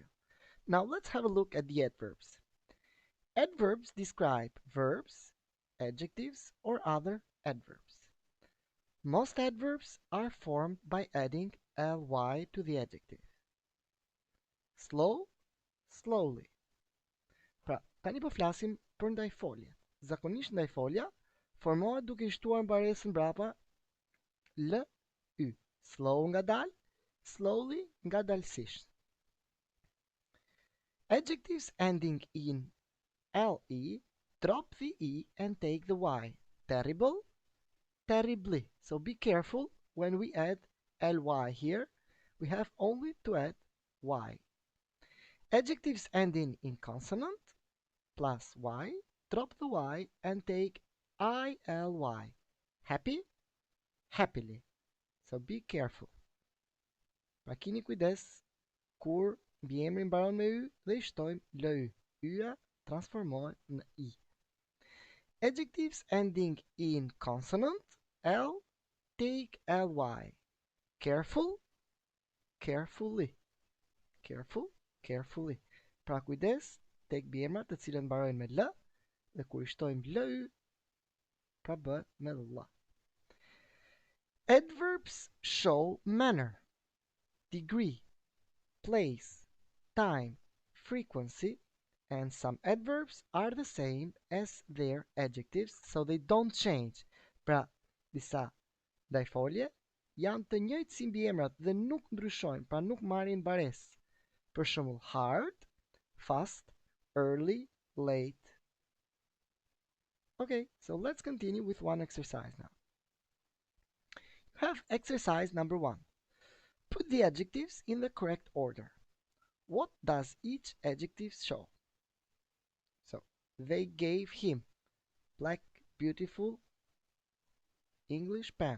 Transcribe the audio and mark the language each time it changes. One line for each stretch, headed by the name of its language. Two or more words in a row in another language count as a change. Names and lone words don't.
English: Now let's have a look at the adverbs. Adverbs describe verbs, adjectives, or other adverbs. Most adverbs are formed by adding ly to the adjective. Slow, slowly.
Albanian: Pra, tani po flasim për ndajfolje. Zakonisht ndajfolja formohet duke i shtuar mbaresën mbrapa l, y. Slow ngadalë, slowly ngadalësisht.
English: Adjectives ending in le drop the e and take the y. Terrible, terribly. So be careful when we add ly here. We have only to add y. Adjectives ending in consonant plus y, drop the y and take ily. Happy, happily. So be careful.
Albanian: Pra kini kujdes kur mbiemri mbaron me y dhe i shtojmë lë. Y-a transformohet në i.
English: Adjectives ending in consonant l take ly. Careful, carefully. Careful, carefully.
Albanian: Pra kujdes tek mbiemrat të cilët mbarojnë me l dhe kur i shtojmë lë, pra bëhet me l.
English: Adverbs show manner, degree, place, time, frequency, and some adverbs are the same as their adjectives, so they don't change.
Albanian: Pra, disa ndajfolje janë të njëjtë si mbiemrat dhe nuk ndryshojnë, pra nuk marrin baresë. Për shembull,
English: hard, fast, early, late. Okay, so let's continue with one exercise now. You have exercise number 1. Put the adjectives in the correct order. What does each adjective show? So, they gave him black, beautiful English pen.